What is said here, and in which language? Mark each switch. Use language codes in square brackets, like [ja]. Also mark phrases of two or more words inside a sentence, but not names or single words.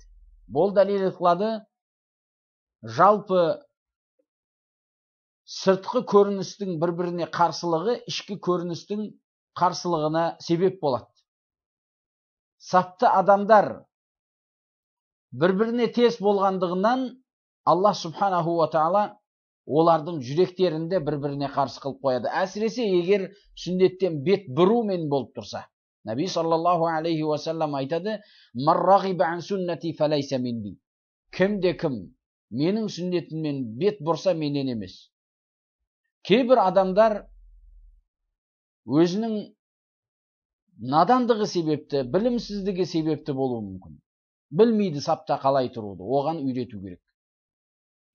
[kk] Бұл дәлел қылады, жалпы сыртқы көріністің бір-біріне қарсылығы ішкі көріністің қарсылығына себеп болады. Сапты адамдар бір-біріне тез болғандығынан [ar] الله سبحانه وتعالى [kk] олардың жүректерінде бір-біріне қарсы қылып қояды. Әсіресе егер сүндеттен бет бұрумен болып тұрса. [ar] النبي صلى الله عليه وسلم [kk] айтады, [ar] «من رغب عن سنتي فليس مني». [kk] Кім-де-кім менің сүннетіммен бет бұрса менен емес. Кейбір адамдар өзінің надандығы себепті, білімсіздігі себепті болуы мүмкін. Білмейді сапта қалай тұруды, оған үйрету керек.